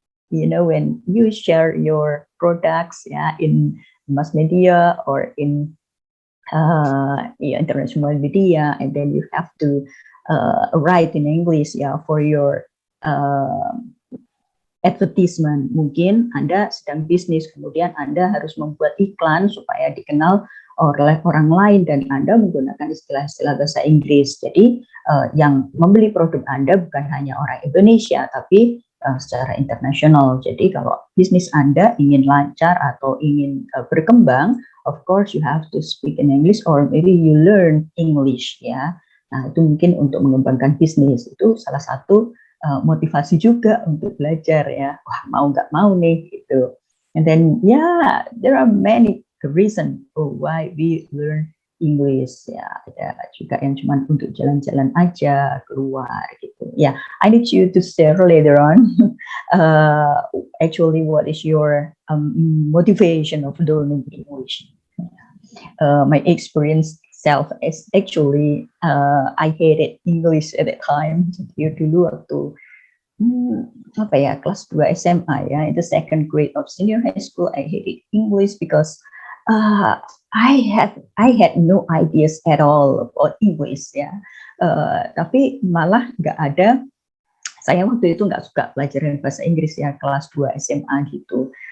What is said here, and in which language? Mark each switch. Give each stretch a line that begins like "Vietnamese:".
English: When you share your products, ya, in mass media or in international media, and then you have to write in English, ya, for your advertisement.
Indonesian: Mungkin Anda sedang bisnis, kemudian Anda harus membuat iklan supaya dikenal oleh orang lain, dan Anda menggunakan istilah-istilah bahasa Inggris. Jadi yang membeli produk Anda bukan hanya orang Indonesia, tapi secara internasional. Jadi kalau bisnis Anda ingin lancar atau ingin berkembang,
English: of course you have to speak in English or maybe you learn English,
Indonesian: ya. Nah, itu mungkin untuk mengembangkan bisnis. Itu salah satu motivasi juga untuk belajar, ya. Wah, mau nggak mau nih, gitu.
English: And then there are many reason why we learn English, ya.
Indonesian: Ada juga yang cuma untuk jalan-jalan aja keluar, gitu.
English: Ya, I need you to share later on actually what is your motivation of learning English. My experience self is actually I hated English at that time.
Indonesian: Jadi dulu waktu kelas 2 SMA,
English: ya, in the second grade of senior high school, I hated English because I had no ideas at all about English, ya.
Indonesian: Tapi malah nggak ada, saya waktu itu nggak suka pelajaran bahasa Inggris, ya, kelas 2 SMA gitu.